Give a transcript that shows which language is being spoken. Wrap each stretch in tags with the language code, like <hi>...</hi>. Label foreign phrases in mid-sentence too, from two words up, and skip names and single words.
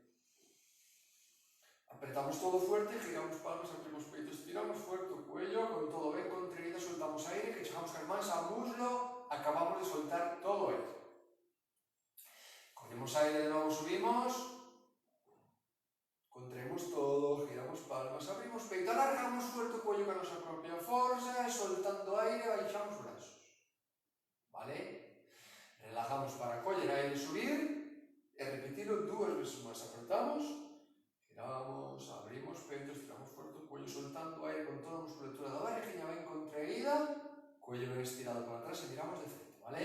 <es>Apretamos todo fuerte,</es> <gl>giramos palmas, abrimos peito, estiramos fuerte o cuello, con todo ben contraído, soltamos aire, que chegamos as mans ao muslo, acabamos de soltar todo o aire.</gl> <es>Con Cogemos aire, de nuevo subimos.</es> <gl>Contraemos todo, giramos palmas, abrimos peito, alargamos fuerte o cuello con a nosa propia forza, e soltando aire, baixamos brazos. Vale? Relajamos para coller aire e subir, e repetirlo 2 veces máis. Apretamos, giramos, abrimos peito, estiramos fuerte o cuello, soltando aire con toda a musculatura da barriga ben contraída, cuello ben estirado para atrás e miramos de frente, vale?</gl>